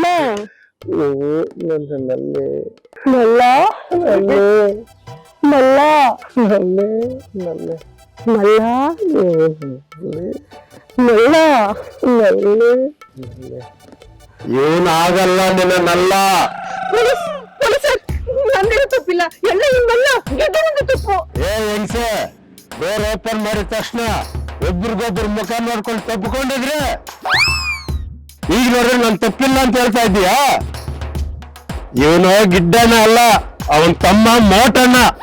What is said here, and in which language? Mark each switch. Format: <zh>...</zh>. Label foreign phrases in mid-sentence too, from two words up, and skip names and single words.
<kn>ಓ ನನ್ನ ನಲ್ಲೆ ಮಲ್ಲ ಮಲ್ಲ ನಲ್ಲೆ ನಲ್ಲೆ ಮಲ್ಲ ಮಲ್ಲ ಇವನಾಗಲ್ಲ ನಿನ್ನಲ್ಲ. ನಂದೇನು ತಪ್ಪಿಲ್ಲ, ಎಲ್ಲ ಹಿಂಗಲ್ಲ, ಗೆದ್ದನಿಂದ ತಪ್ಪು. ಏ ಹೆಂಗ್ಸೆ,</kn> <en>door open</en> <kn>ಮಾಡಿದ ತಕ್ಷಣ ಒಬ್ರಿಗೊಬ್ರು ಮುಖ ನೋಡ್ಕೊಂಡು ತಪ್ಪಿಕೊಂಡಿದ್ರೆ ಈಗ ನೋಡ್ರೆ ನಾನು ತಪ್ಪಿಲ್ಲ ಅಂತ ಹೇಳ್ತಾ ಇದ್ದೀಯಾ? ಇವನು ಗಿಡ್ಡನ ಅಲ್ಲ, ಅವನ್ ತಮ್ಮ ಮೋಟಣ್ಣ.</kn>